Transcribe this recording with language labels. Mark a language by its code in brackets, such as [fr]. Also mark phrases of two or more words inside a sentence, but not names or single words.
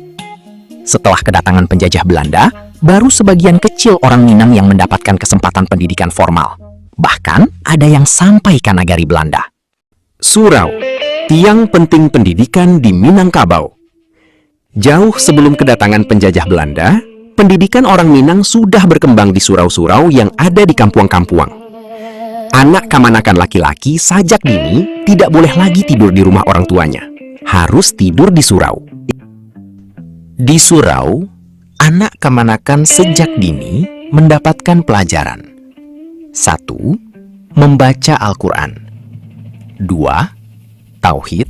[id] Setelah kedatangan penjajah Belanda, baru sebagian kecil orang Minang yang mendapatkan kesempatan pendidikan formal. Bahkan ada yang sampai ke nagari Belanda. Surau, tiang penting pendidikan di Minangkabau. Jauh sebelum kedatangan penjajah Belanda, pendidikan orang Minang sudah berkembang di surau-surau yang ada di kampuang-kampuang. Anak kamanakan laki-laki sajak dini tidak boleh lagi tidur di rumah orang tuanya. Harus tidur di surau. Di surau, anak kamanakan sejak dini mendapatkan pelajaran. 1. Membaca Al-Quran. 2. Tauhid.